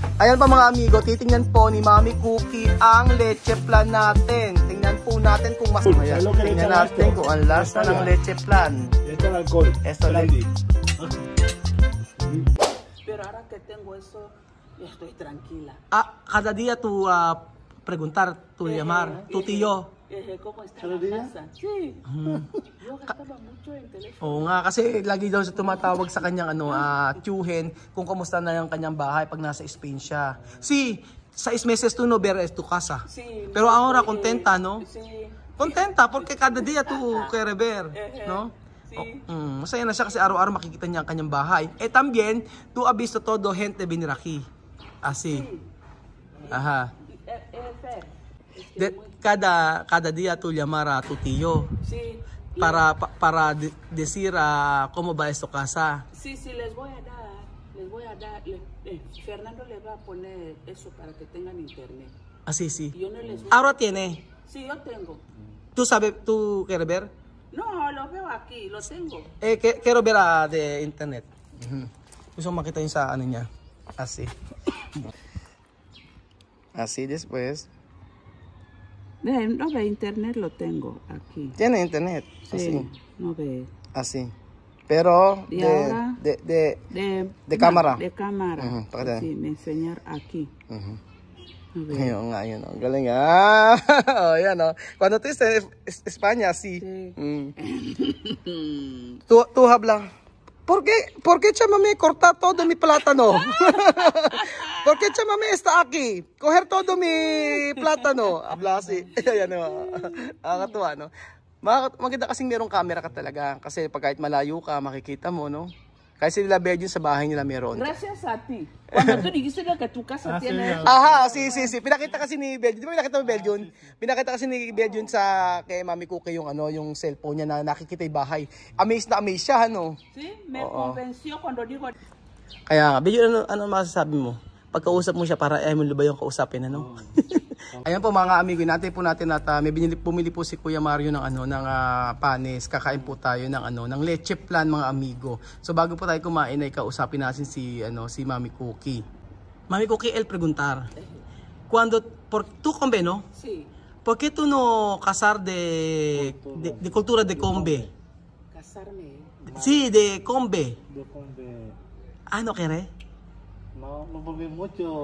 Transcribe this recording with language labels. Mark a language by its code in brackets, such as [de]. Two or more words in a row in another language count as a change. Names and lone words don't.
[tl] Ayan pa mga amigo, titingnan po ni Mami Cookie ang leche plan natin. Tingnan po natin kung mas maya. Tingnan natin kung ang lasa ng leche plan. [es] Esto es alcohol. Esto Pero ahora que tengo eso, estoy tranquila. Cada día tú preguntar, tú llamar, tu tío. ¿Cómo está la casa? Sí. Yo gastaba mucho en teléfono. [tl] Oo nga, kasi lagi daw siya tumatawag sa kanyang tiyuhin kung kumusta na yung kanyang bahay pag nasa Spain siya. [es] Sí, 6 meses tú no ver tu casa. Sí. Pero ahora contenta, no? Sí. Contenta porque cada día tú quiere ver, no? Sí. [tl] Masaya na siya kasi araw-araw makikita niya ang kanyang bahay. [es] También, tú has visto todo gente venir aquí. Así. Ajá. Cada día tú llamar a tu tío. Sí. Para decir cómo va esta casa. Sí, les voy a dar. Fernando le va a poner eso para que tengan internet. Así, sí. Yo no les voy Ahora tiene. Sí, yo tengo. ¿Tú quieres ver? No, lo veo aquí, lo tengo. Quiero ver de internet. [tl] Gusto makita yung sa ano niya. [es] Así. Así después. No ve internet, lo tengo aquí. Tiene internet. Sí, Así. no ve. Así. Pero de cámara. De cámara. Sí, me enseñar aquí. [tl] Ayun nga, yun. Galing Ayan [es] Cuando tú estés en España, sí. Tú hablas. ¿Por qué chama me corta todo mi plátano? ¿Por qué chama me está aquí? Coger todo mi plátano. Habla así. [tl] Ayan nakakatuwa, no? Maganda kasing merong camera ka talaga. Kasi pag kahit malayo ka, makikita mo, no? Kasi nila Belgium sa bahay nila meron. [es] Gracias a ti. Cuando tú dijiste que tu casa tiene... Aha, sí. [tl] Pinakita kasi ni Belgium. Di ba pinakita mo Belgium? Pinakita kasi ni Belgium kay Mami Cookie yung cellphone niya na nakikita yung bahay. Amazed na amazed siya, no? [es] Sí, me convenció cuando dijo... [tl] Kaya nga, Belgium, ano masasabi mo? Pagkausap mo siya para ayaw mo ba yung kausapin, ano? Ayan po mga amigo, natin at bumili po si Kuya Mario ng panis. Kakain po tayo ng leche plan mga amigo. So bago po tayo kumain ay kausapin natin si Mami Cookie. Mami Cookie, [es] el preguntar. Tú combe, no? Sí. ¿Por qué tú no casar de cultura de combe? Casarme. Sí, de combe. De combe. ¿No querés? No porque mucho.